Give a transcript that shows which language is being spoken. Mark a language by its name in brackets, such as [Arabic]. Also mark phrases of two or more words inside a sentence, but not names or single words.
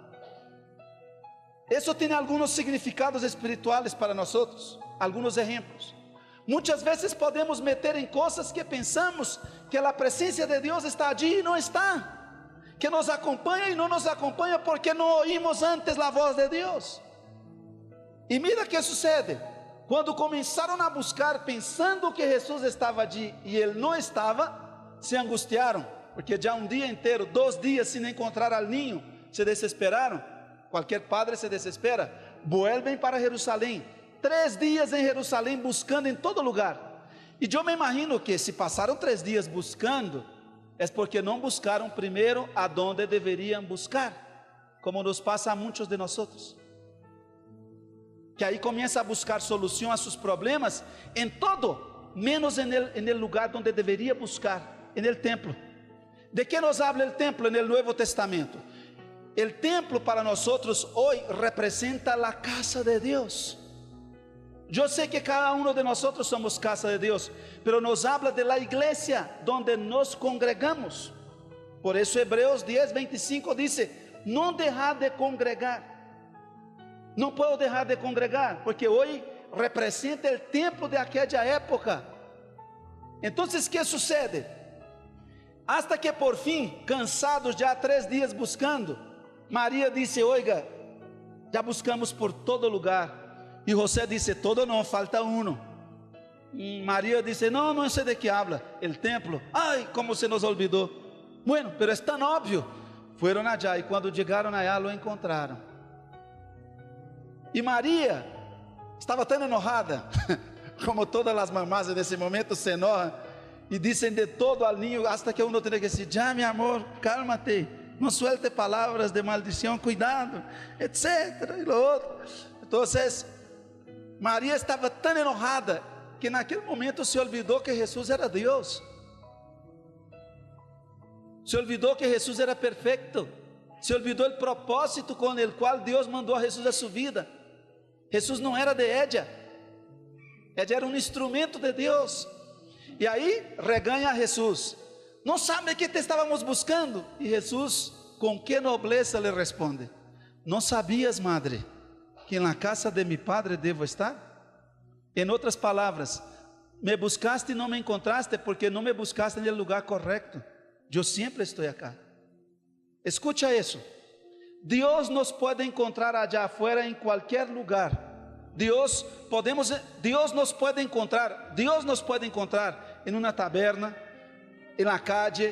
[Spanish] Eso tiene algunos significados espirituales para nosotros, algunos ejemplos. Muchas veces podemos meter en cosas que pensamos que la presencia de Dios está allí y no está, que nos acompaña y no nos acompaña porque no oímos antes la voz de Dios. [Portuguese] E mira o que sucede, quando começaram a buscar pensando que Jesus estava allí e ele não estava, se angustiaram, porque já um dia inteiro, 2 dias sem encontrar [Spanish] al niño, [Portuguese] se desesperaram. Qualquer padre se desespera. Vuelven para Jerusalém, 3 dias em Jerusalém buscando em todo lugar. E eu me imagino que se passaram 3 dias buscando, é porque não buscaram primeiro aonde deveriam buscar, como nos passa a muitos de nós. Que aí começa a buscar solução a seus problemas em todo, menos [Spanish] en el lugar [Portuguese] onde deveria buscar, [Spanish] en el templo. ¿De que nos habla el templo en el Nuevo Testamento? El templo para nosotros hoy representa la casa de Dios. Yo sé que cada uno de nosotros somos casa de Dios, pero nos habla de la iglesia donde nos congregamos. Por eso Hebreos 10:25 dice: no dejad de congregar. [Portuguese] Não puedo deixar de congregar, porque hoje representa o templo de aquela época. Então, o que sucede? Hasta que por fim, cansados já 3 dias buscando, Maria disse: oiga, já buscamos por todo lugar. E José disse: todo não, falta uno. Maria disse: não, não sei [Spanish] de que habla, el templo. Ai, como se nos olvidou. Bueno, pero es tan óbvio. [Portuguese] Fueron allá e quando chegaram allá lo encontraram. E Maria estava tão enojada, como todas as mamás nesse momento se enojam, e dizem de todo al niño, hasta que uno tem que dizer: já, [Spanish] mi amor, cálmate, [Portuguese] não suelte palavras de maldição, cuidado, etc. E lo outro. Então, Maria estava tão enojada, que naquele momento se olvidou que Jesus era Deus, se olvidou que Jesus era perfeito, se olvidou o propósito com o qual Deus mandou a Jesus a sua vida. Jesus não era de ella, ella era um instrumento de Deus. E aí reganha a Jesus: não sabe que te estávamos buscando? E Jesus, com que nobleza, lhe responde: não sabias, madre, que na casa [Spanish] de mi padre [Portuguese] devo estar? Em outras palavras, [Spanish] me buscaste y no me encontraste porque no me buscaste en el lugar correcto. Yo siempre estoy acá. Escucha eso. Dios nos puede encontrar allá afuera en cualquier lugar. Dios nos puede encontrar en una taberna, en la calle.